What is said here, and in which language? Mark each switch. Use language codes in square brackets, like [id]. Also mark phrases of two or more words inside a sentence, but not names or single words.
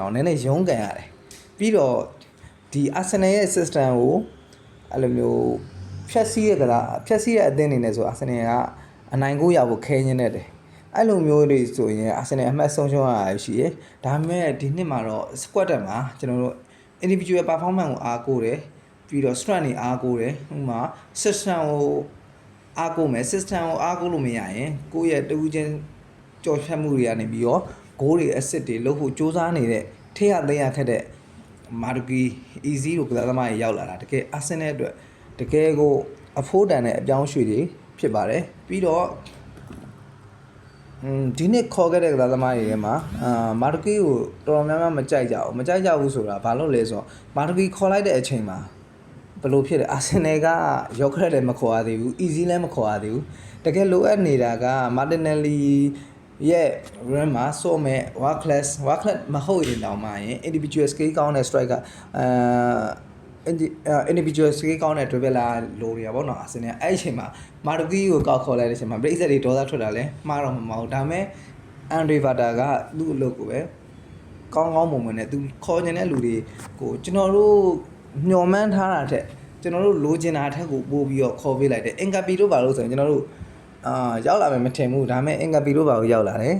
[my] တော့နည်းနည်းရုန်းကန်ရတယ်ပြီးတော့ဒီအာဆင်နယ်ရဲ့ system ကိုအဲ့လိုမျိုးဖြတ်စည်းတဲ့အသင်းတွေနဲ့ဆိုအာဆင်နယ်ကအနိုင်ကိုရဖို့ခဲညင်းနေတယ် အဲ့လိုမျိုးတွေဆိုရင်အာဆင်နယ်အမှတ်ဆုံးရှုံးရတာရှိတယ်ဒါပေမဲ့ဒီနှစ်မှာတော့ squad တက်မှာကျွန်တော်တို့ [en] individual performance [my] ကိုအားကိုးတယ်ပြီးတော့ strength တွေအားကိုးတယ်ဥပမာ system ကိုအားကိုးမယ် system ကိုအားကိုးလို့မရရင်ကိုယ့်ရဲ့တူးချင်းကြော်ဖြတ်မှုတွေကနေပြီးတော့ goal တွေ assist တွေလုပ်ဖို့စ조사နေတဲ့ထိရသိရခက်တဲ့မာဒူကီ easy လို့ကစားသမားတွေရောက်လာတာတကယ်အာဆင်နယ်အတွက်တကယ်ကိုအဖိုးတန်တဲ့အပြောင်းရွှေ့တွေဖြစ်ပါတယ်ပြီးတော့ ဒီနေ့ခေါ်ခဲ့တဲ့ကစားသမားတွေထဲမှာမာဒူကီကိုတော်တော်များများမကြိုက်ကြဘူးဆိုတာဘာလို့လဲဆိုတော့မာဒူကီခေါ်လိုက်တဲ့အချိန်မှာဘယ်လိုဖြစ်လဲအာဆင်နယ်ကရောက်ခဲ့တယ်မခေါ်ရသေးဘူး easy လည်းမခေါ်ရသေးဘူးတကယ်လိုအပ်နေတာကမာတင်နယ်လီရဲ့ run မှာစော့မဲ့ [en] world class [my] မဟုတ်ရင်တောင်မှရင် [en] individual skill [my] ကောင်းတဲ့ striker [en] individual skill [my] ကောင်းတဲ့ dribbler လိုတွေပေါ့နော်အာဆင်နယ်အဲ့အချိန်မှာမာဒူကီကိုကောက်ခေါ်လိုက်တဲ့အချိန်မှာပရိသတ်တွေဒေါသထွက်တာလဲမှားတော့မဟုတ်ဒါပေမဲ့အန်ဒရီဗာတာကသူ့အလုပ်ကိုပဲကောင်းမွန်နဲ့သူခေါ်နေတဲ့လူတွေကိုကျွန်တော်တို့ညှော်မှန်းထားတာတဲ့ကျွန် တော်တို့လိုချင်တာအထက်ကိုပို့ပြီးတော့ခေါ်ပေးလိုက်တယ်အင်္ဂါပီတို့ဘာလို့ဆိုရင်ကျွန်တော်တို့ရောက်လာမယ်မထင်ဘူးဒါပေမဲ့အင်္ဂါပီတို့ဘာလို့ရောက်လာတယ်